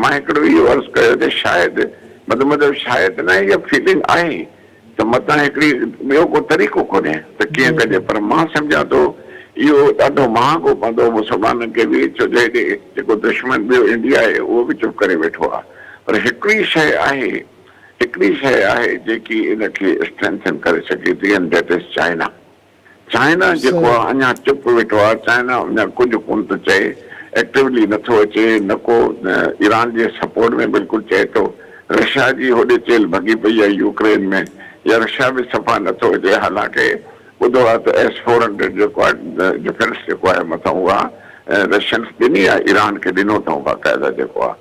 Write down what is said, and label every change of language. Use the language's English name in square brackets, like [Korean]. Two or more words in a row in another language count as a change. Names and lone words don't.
[Sindhi] मां हिकिड़ो इहो अर्ज़ु कयो त शायदि मतिलबु शायदि न इहा फीलिंग आहे त मतां हिकिड़ी ॿियो को तरीक़ो कोन्हे त कीअं कजे, पर मां सम्झां थो इहो ॾाढो महांगो पवंदो मुस्लमाननि खे बि, छो जो हेॾे जेको दुश्मन ॿियो इंडिया आहे उहो बि चुप करे वेठो आहे। पर हिकिड़ी शइ आहे जेकी इनखे स्ट्रेंथन करे सघे थी [English] and that is [Sindhi] चाइना। चाइना जेको आहे अञा चुप वेठो आहे, चाइना अञा कुझु कोन थो चए, एक्टिवली नथो अचे, न को ईरान जे सपोर्ट में बिल्कुलु चए थो। रशिया जी होॾे चेल भॻी पई आहे यूक्रेन में, या रशिया बि सफ़ा नथो अचे। हालांकि ॿुधो आहे त S-400 जेको आहे डिफेंस जेको आहे मथां उहा रशियन्स ॾिनी आहे, ईरान खे ॾिनो अथऊं बाक़ाइदा जेको आहे।